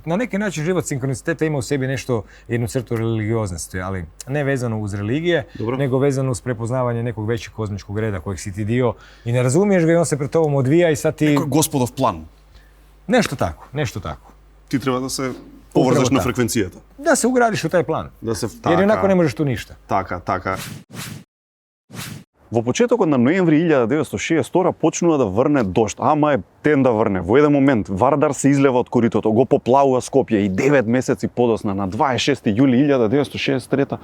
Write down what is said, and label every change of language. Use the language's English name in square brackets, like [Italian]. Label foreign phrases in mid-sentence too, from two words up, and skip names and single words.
[Croatian] Na neki način život sinkroniciteta ima u sebi jednu crtu religioznosti, ali ne vezano uz religije, nego vezano uz prepoznavanje nekog većeg kozmičkog reda kojeg si ti dio i ne razumiješ ga i on se pred tobom odvija i sad ti... Neko je gospodov plan. Nešto tako. Ti treba da se [Macedonian] поврзаш на фреквенцијата. [Serbian] Да се уградиш у тај план. Jer инако не можеш ту ништа. [Macedonian] Така. Во почетокот на ноември 1962 почнува да врне дожд, ама е ден да врне. Во еден момент Вардар се излева од коритото, го поплавува Скопје и 9 месеци подосна на 26 јули 1963.